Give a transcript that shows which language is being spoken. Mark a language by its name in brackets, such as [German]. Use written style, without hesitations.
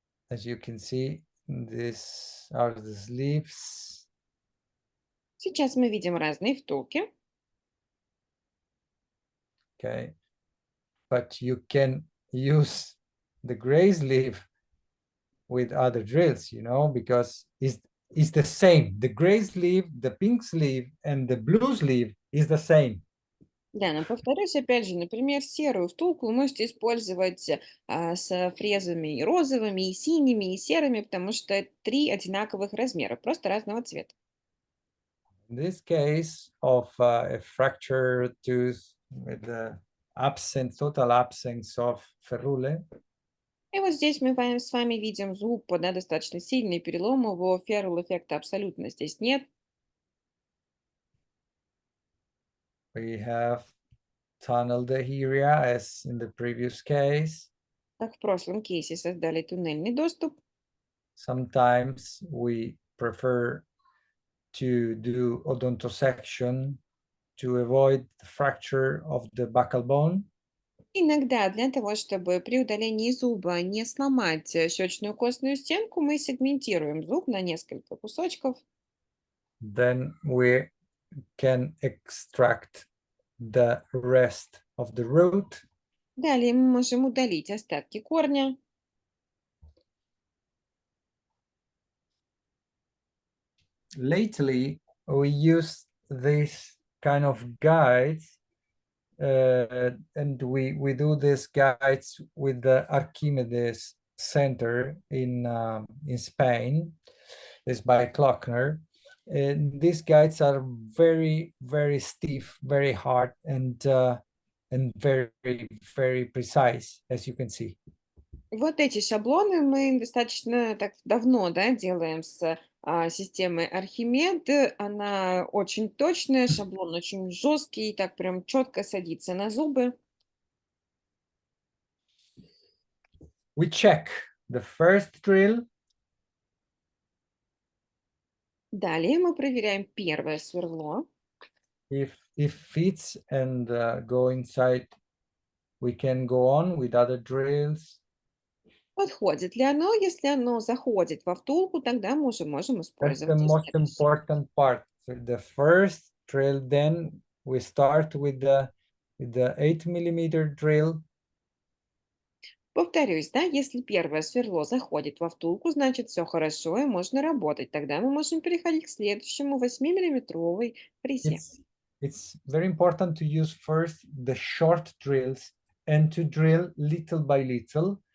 [English] As you can see, these are the sleeves. [Russian] Сейчас мы видим разные втулки. [English] Okay, but you can use the gray sleeve with other drills, you know, because it's the same. The gray sleeve, the pink sleeve, and the blue sleeve is the same. [Russian] Да, но повторюсь, опять же, например, серую втулку вы можете использовать с фрезами и розовыми, и синими, и серыми, потому что это 3 одинаковых размера, просто разного цвета. [English] In this case of a fractured tooth with the total absence of ferrule, [Russian] И вот здесь мы с вами видим зуб, да, достаточно сильный перелом, его феррул-эффекта абсолютно здесь нет. [English] we have tunnel adheria as in the previous case. [Russian] Как в прошлом кейсе создали туннельный доступ. [English] Sometimes we prefer to do odontosection to avoid the fracture of the buccal bone. [Russian] Иногда для того, чтобы при удалении зуба не сломать щечную костную стенку, мы сегментируем зуб на несколько кусочков. [English] Then we can extract the rest of the root. [Russian] Далее мы можем удалить остатки корня. [English] Lately, we use this kind of guides, and we do these guides with the Archimedes Center in Spain. It's by Klockner. And these guides are very, very stiff, very hard, and very, very precise, as you can see. [Russian] Вот эти шаблоны мы достаточно так давно, да, делаем с системой Архимед. Она очень точная, шаблон очень жесткий, так прям четко садится на зубы. [English] We check the first drill. [Russian] Далее мы проверяем первое сверло. [English] If fits and go inside, we can go on with other drills. [Russian] Подходит ли оно? Если оно заходит во втулку, тогда мы уже можем [English] That's the [Russian] использовать и [English] most [Russian] следующее. [English] important part. So the first drill, then we start with the 8 millimeter drill. [Russian] Повторюсь, да, если первое сверло заходит во втулку, значит все хорошо и можно работать. Тогда мы можем переходить к следующему 8-миллиметровой фрезе. [English] It's very important to use first the short drills and to drill little by little.